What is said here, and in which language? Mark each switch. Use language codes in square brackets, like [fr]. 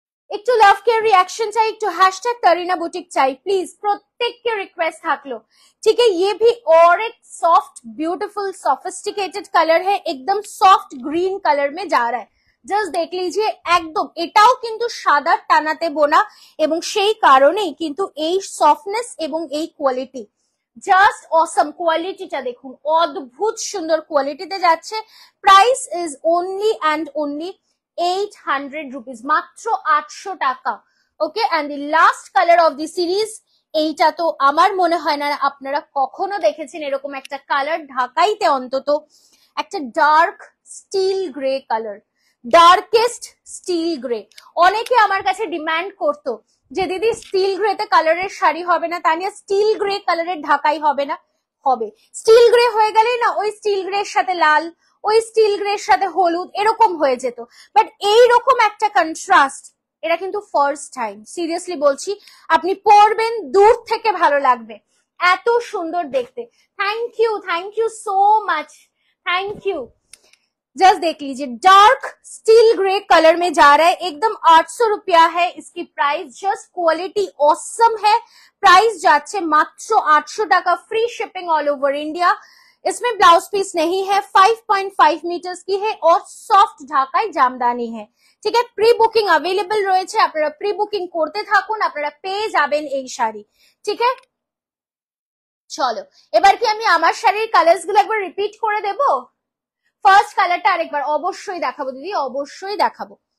[bn] একটু লাভ care [hi] reaction चाहिए, একটু हैशटैग करीना बुटीक चाहिए प्लीज, प्रत्येक के रिक्वेस्ट [bn] থাকলো। [hi] ठीक है, ये भी और एक सॉफ्ट ब्यूटीफुल सोफिस्टिकेटेड कलर है, एकदम सॉफ्ट ग्रीन कलर में जा रहा है। [bn] জাস্ট [hi] দেখ লিজিয়ে, [bn] একদম এটাও কিন্তু সাদা টানাতে বোনা, এবং সেই কারণেই কিন্তু এই সফটনেস এবং এই কোয়ালিটি, জাস্ট অসম। কোয়ালিটিটা দেখুন, অদ্ভুত সুন্দর কোয়ালিটিতে যাচ্ছে। Price is only and only 800 rupees, মাত্র 800 টাকা। ওকে, and the last colour of the series, এইটা তো আমার মনে হয় না আপনারা কখনো দেখেছেন এরকম একটা কালার, ঢাকাইতে অন্তত। একটা dark still grey colour, darkest still grey. অনেকে আমার কাছে ডিমান্ড করতো যে দিদি স্টিল গ্রেতে কালারের শাড়ি হবে না, তানিয়া স্টিল গ্রে কালারের ঢাকাই হবে না। হবে, স্টিল গ্রে হয়ে গেলেই না ওই স্টিল গ্রে এর সাথে লাল, ওই স্টিল গ্রে এর সাথে হলুদ, এরকম হয়ে যেত। বাট এইরকম একটা কন্ট্রাস্ট, এটা কিন্তু ফার্স্ট টাইম, সিরিয়াসলি বলছি, আপনি পরবেন দূর থেকে ভালো লাগবে, এত সুন্দর দেখতে। [en] Thank you so much, thank you. [hi] Just देख लीजिए, डार्क स्टील ग्रे कलर में जा रहा है, एकदम 800 रुपया है इसकी प्राइस। जस्ट क्वालिटी ऑसम है। प्राइस [bn] जाच्छे मात्र 800 टाका, [hi] free shipping all over India. इसमें ब्लाउज पीस नहीं है, 5.5 मीटर्स की है और सॉफ्ट ढाकाई जामदानी है। ठीक है, [bn] प्री बुकिंग अवेलेबल রয়েছে, আপনারা প্রি বুকিং করতে থাকুন, আপনারা পেয়ে যাবেন এই শাড়ি। ঠিক আছে, চলো এবার কি আমি আমার শাড়ির কালার্স গুলো একবার রিপিট করে দেবো? ফার্স্ট কালারটা আরেকবার অবশ্যই দেখাবো দিদি, অবশ্যই দেখাবো।